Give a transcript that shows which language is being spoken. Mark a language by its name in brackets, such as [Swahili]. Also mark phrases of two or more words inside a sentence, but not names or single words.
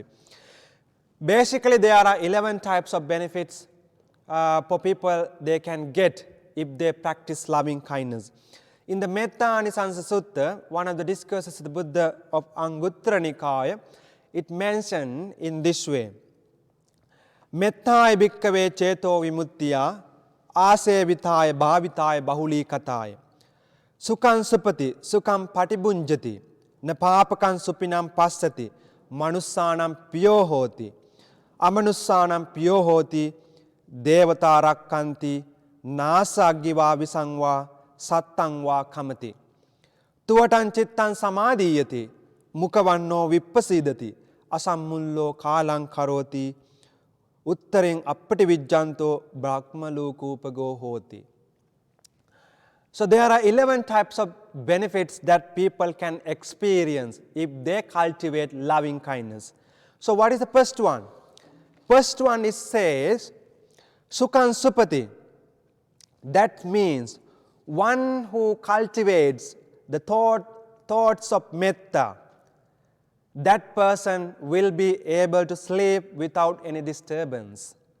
[English] Basically, there are 11 types of benefits for people they can get if they practice loving kindness. In the Metta Anisansa Sutta, one of the discourses of the Buddha of Anguttara Nikaya, it mentioned in this way: [Pali] Mettai bhikkave ceto vimuttiya asevitaya bhavitaya bahuli kataya sukham supati sukham patibunjati napapakam supinam passati manussanam piyo hoti amanussanam piyo hoti devata rakkanti nasaggiva visangva sattangva kamati tuvatam cittam samadhiyati mukavanno vippasidati asammullo kalang karoti uttaren appati vijjanto brahmalukupago hoti. [English] So there are 11 types of benefits that people can experience if they cultivate loving kindness. So what is the first one? First one is says [Pali] Sukham Supati. [English] That means one who cultivates the thoughts of metta, that person will be able to sleep without any disturbance.